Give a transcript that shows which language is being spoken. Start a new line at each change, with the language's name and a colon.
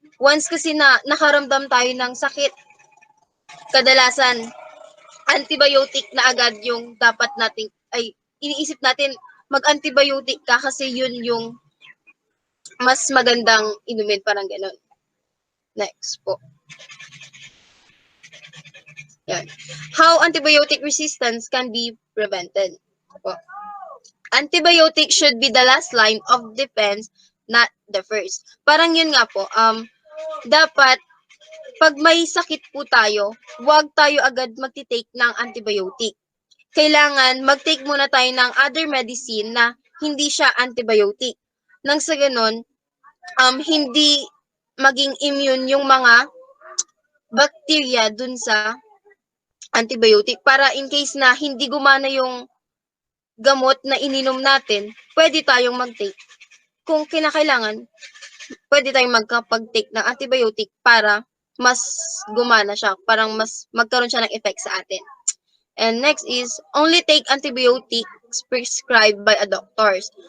Filipino: Once kasi na nakaramdam tayo ng sakit, kadalasan antibiotic na agad yung dapat nating, iniisip natin mag-antibiotic ka kasi yun yung mas magandang inumin, parang gano'n. Next po.
English: Yan. How antibiotic resistance can be prevented? Po. Antibiotic should be the last line of defense, not the first.
Filipino: Parang yun nga po, dapat pag may sakit po tayo, huwag tayo agad magti-take ng antibiotic. Kailangan mag-take muna tayo ng other medicine na hindi siya antibiotic. Nang sa ganun, hindi maging immune yung mga bacteria dun sa antibiotic para in case na hindi gumana yung gamot na ininom natin, pwede tayong mag-take. Kung kinakailangan, pwede tayong magkapag-take ng antibiotic para mas gumana siya, parang mas magkaroon siya ng effect sa atin.
English: And next is, only take antibiotics prescribed by a doctors.